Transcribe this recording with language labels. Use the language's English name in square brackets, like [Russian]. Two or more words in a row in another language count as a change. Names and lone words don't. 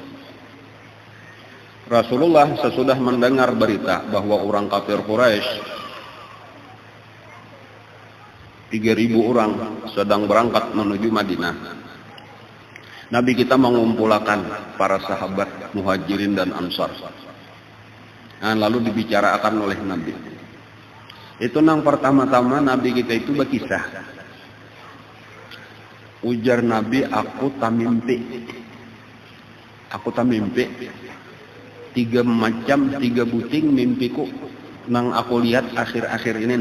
[Indonesian] Rasulullah sesudah mendengar berita bahwa orang kafir Quraisy 3.000 orang sedang berangkat menuju Madinah. Nabi kita mengumpulkan para sahabat Muhajirin dan Ansar. Nah, lalu dibicarakan oleh Nabi. Itu nang pertama-tama Nabi kita itu berkisah. Ujar Nabi, aku tak mimpi. Aku tak mimpi. 3 macam, 3 buting mimpiku nang aku lihat akhir-akhir ini nih.